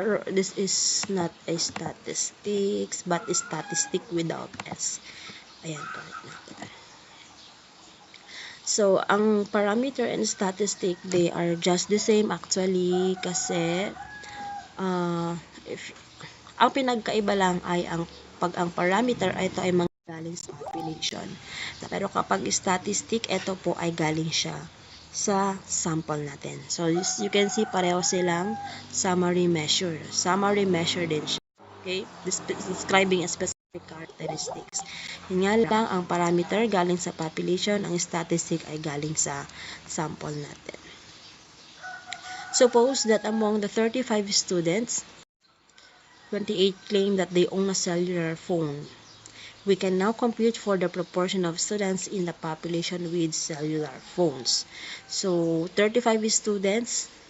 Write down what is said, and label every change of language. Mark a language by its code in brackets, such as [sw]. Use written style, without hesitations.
[en] This is not a statistics, but a statistic without S. [tl] Ayan, correct na. So, ang parameter and statistic, [en] they are just the same actually [tl] kasi ang pinagkaiba lang ay pag ang parameter ito ay galing sa population. Pero kapag statistic, ito po ay galing siya sa sample natin. [en] So, you can see [tl] pareho silang [en] summary measure. Summary measure din siya. Okay? Describing a specific characteristics. [tl] Yun nga lang, ang parameter galing sa population, ang statistic ay galing sa sample natin. [en] Suppose that among the 35 students, 28 claim that they own a cellular phone. We can now compute for the proportion of students in the population with cellular phones. So, 35 students,